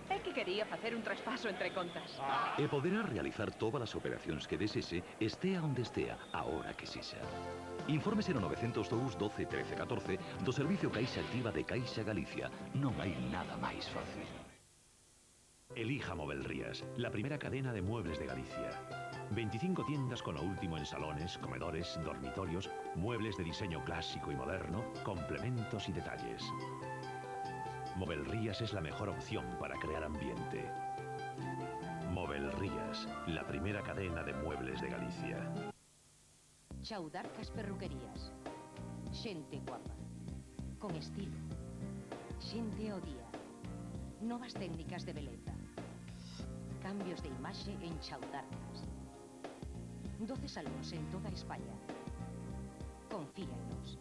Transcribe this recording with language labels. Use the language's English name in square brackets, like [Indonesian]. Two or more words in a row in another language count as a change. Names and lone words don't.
[Galician] É que quería facer un traspaso entre contas. E poderá realizar todas as operacións que desese, estea onde estea, a hora que sexa. Infórmese no 902 12 13 14 do servicio Caixa Activa de Caixa Galicia. Non hai nada máis fácil. [Spanish] Elija Movel Rías, la primera cadena de muebles de Galicia. 25 tiendas con lo último en salones, comedores, dormitorios, muebles de diseño clásico y moderno, complementos y detalles. Movel Rías es la mejor opción para crear ambiente. Movelrías, la primera cadena de muebles de Galicia. [Galician] Chaudarcas Perruquerías. Xente guapa. Con estilo. Xente ao día. Novas técnicas de beleza. Cambios de imaxe en Chaudarcas. 12 salóns en toda España. Confía en nos.